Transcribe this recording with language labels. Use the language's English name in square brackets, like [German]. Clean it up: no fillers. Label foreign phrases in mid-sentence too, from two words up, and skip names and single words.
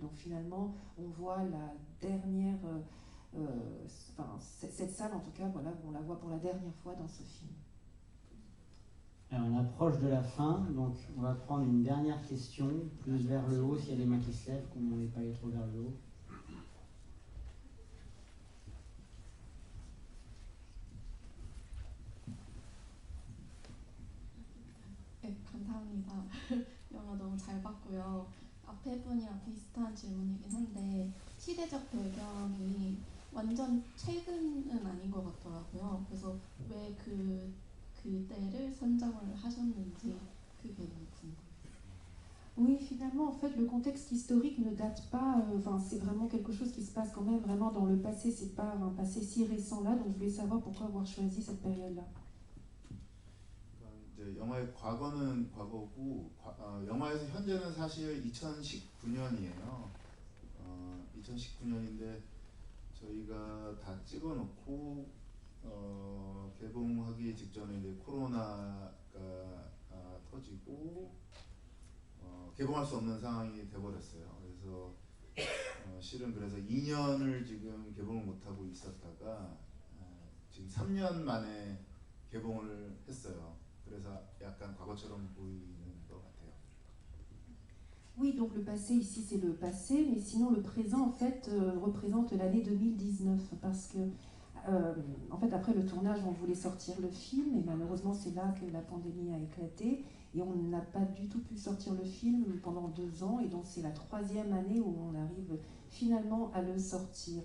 [French] Donc finalement, on voit la dernière, cette salle en tout cas, voilà, on la voit pour la dernière fois dans ce film. Alors, on approche de la fin, donc on va prendre une dernière question, plus vers le haut, s'il y a des mains qui se lèvent, qu'on ne pas aller trop vers le haut. [Korean] 네, 감사합니다. 영화 너무 잘 봤고요. 앞에 분이랑 비슷한 질문이긴 한데 시대적 배경이 완전 최근은 아닌 것 같더라고요. 그래서 왜 그때를 선정을 하셨는지 그게 너무 궁금해요. [French] Oui, finalement, en fait, le contexte historique ne date pas, c'est vraiment quelque chose qui se passe quand même vraiment dans le passé, c'est pas un passé si récent là, donc je voulais savoir pourquoi avoir choisi cette période-là. [Korean] 이제 영화의 과거는 과거고, 영화에서 현재는 사실 2019년이에요. 2019년인데 저희가 다 찍어놓고 개봉하기 직전에 이제 코로나가 터지고 개봉할 수 없는 상황이 돼버렸어요. 그래서 실은 그래서 2년을 지금 개봉을 못하고 있었다가 지금 3년 만에 개봉을 했어요. 그래서 약간 과거처럼 보이는 것 같아요. [French] Oui, donc le passé ici c'est le passé, mais sinon le présent en fait représente l'année 2019 parce que en fait après le tournage on voulait sortir le film et malheureusement c'est là que la pandémie a éclaté et on n'a pas du tout pu sortir le film pendant 2 ans et donc c'est la 3e année où on arrive finalement à le sortir.